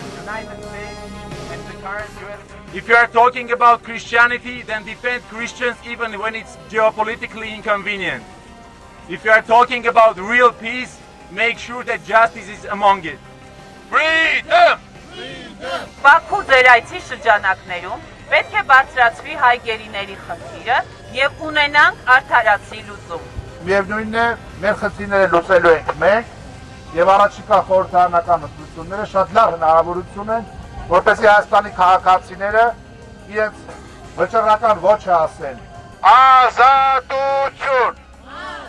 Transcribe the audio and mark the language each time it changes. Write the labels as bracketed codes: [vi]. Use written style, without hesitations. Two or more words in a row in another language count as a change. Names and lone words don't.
[en] If you are talking about Christianity, then defend Christians even when it's geopolitically inconvenient. If you are talking about real peace, make sure that justice is among it. Freedom! [hy] Բաքու ձերայցի շրջանակներում պետք է բարձրացվի հայ գերիների խնդիրը եւ ունենանք արդարացի լուծում։ Միևնույնն է, մեր խնդիրները լուծելու ենք մենք եւ առաջիկա խորհրդարանական ընտրությունները շատ լավ հնարավորություն են, որպեսզի Հայաստանի քաղաքացիները իրենց վճռական ոչը ասեն։ Ազատություն!